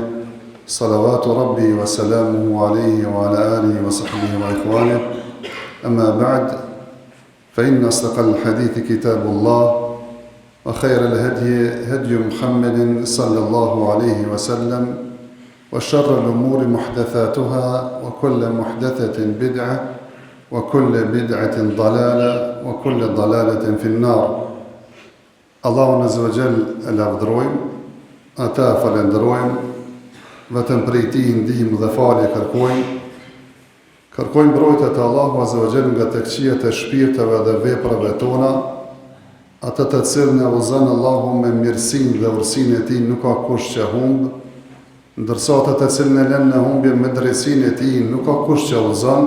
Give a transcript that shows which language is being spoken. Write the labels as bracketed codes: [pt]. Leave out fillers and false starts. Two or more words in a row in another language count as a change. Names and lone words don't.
[ar] صلوات ربي وسلامه عليه وعلى آله وصحبه وإخوانه أما بعد فإن أصدق الحديث كتاب الله وخير الهدي هدي محمد صلى الله عليه وسلم وشر الأمور محدثاتها وكل محدثة بدعة وكل بدعة ضلالة وكل ضلالة في النار. الله عز وجل الأفضرويم [sq] ata falenderojmë, vetëm prej tij ndihmë dhe falje kërkojmë mbrojtje te Allahu [ar] عز وجل [sq] nga të këqijat e shpirteve dhe veprave tona, atë të cilën e udhëzon Allahu me mirësinë dhe urësinë e tij nuk ka kush që humb, ndërsa atë të cilën e lën në humbje me drejtsinë e tij nuk ka kush që udhëzon.